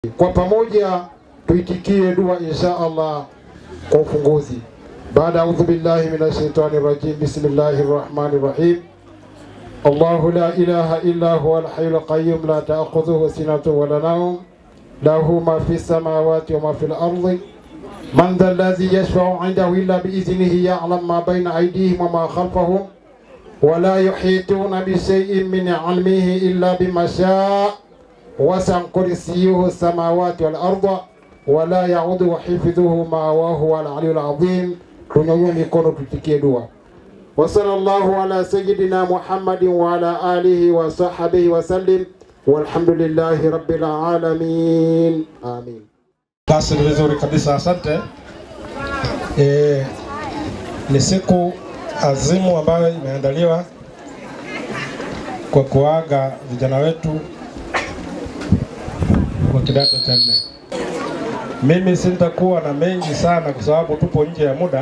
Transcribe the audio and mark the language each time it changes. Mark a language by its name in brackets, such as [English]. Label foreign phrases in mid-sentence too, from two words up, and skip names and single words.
[Swahili] pamoja tuitikie dua [Arabic] إن شاء الله [Swahili] kwa ufunguzi. [Arabic] Baada أعوذ بالله من الشيطان الرجيم. بسم الله الرحمن الرحيم. الله لا إله إلا هو الحي القيوم لا تأخذه سنة ولا نوم له ما في السماوات وما في الأرض من ذا الذي يشفع عنده إلا بإذنه يعلم ما بين أيديهم وما خلفهم ولا يحيطون بشيء من علمه إلا بما شاء وسع كرسيه السماوات والأرض ولا يئوده حفظهما وهو العلي العظيم. [Swahili] Tunyanyue mikono tutikie dua. [Arabic] وصلى الله على سيدنا محمد وعلى آله وصحبه وسلم والحمد لله رب العالمين. Amin. [Swahili] Basi ni vizuri kabisa, asante. Ni siku azimu ambayo imeandaliwa kwa kuaga vijana wetu wa kidato cha 4. Mimi sitakuwa na mengi sana kwa sababu tupo nje ya muda.